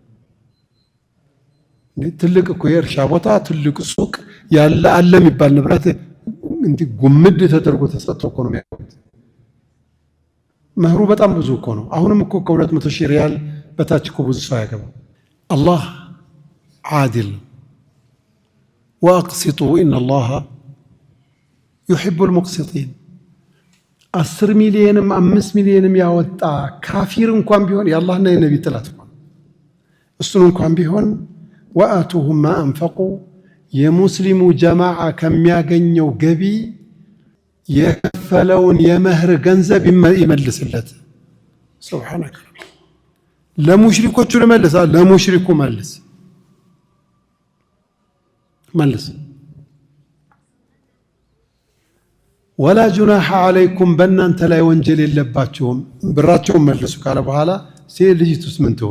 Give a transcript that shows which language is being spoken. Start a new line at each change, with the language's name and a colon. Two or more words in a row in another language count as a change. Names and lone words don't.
Amharic: ትልቅ እኮ የእርሻ ቦታ ትልቅ ሱቅ ያለ አለ የሚባል ንብረት እንዴ ጉምድ ተደርጎ ተሰጥቶ እኮ ነው የሚያገቡት መህሩ በጣም ብዙ እኮ ነው አሁንም እኮ ከ200,000 ሪያል በታች እኮ ብዙ ሰው ያገባ አላህ عادل
Arabic: واقسطوا ان الله يحب المقسطين
Amharic: 10 ሚሊዮንም 5 ሚሊዮንም ያወጣ ካፊር እንኳን ቢሆን የአላህና የነብይ ጥላት ነው እሱን እንኳን ቢሆን
Arabic: وآتوهم ما أنفقوا
Amharic: የሙስሊሙ ጀማዓ ከሚያገኘው ገቢ የከፈለውን የመህር ገንዘብ ይመልስለት ሱብሃንአላህ ለሙሽሪኮቹ ለመልሳ ለሙሽሪኩ መልስ መልስ
Arabic: ولا جناح عليكم
Amharic: በእናንተ ላይ ወንጀል የለባችሁም ብራቸውን መልሱ ካለ በኋላ ሴት ልጅቱስ ምን ትሆን?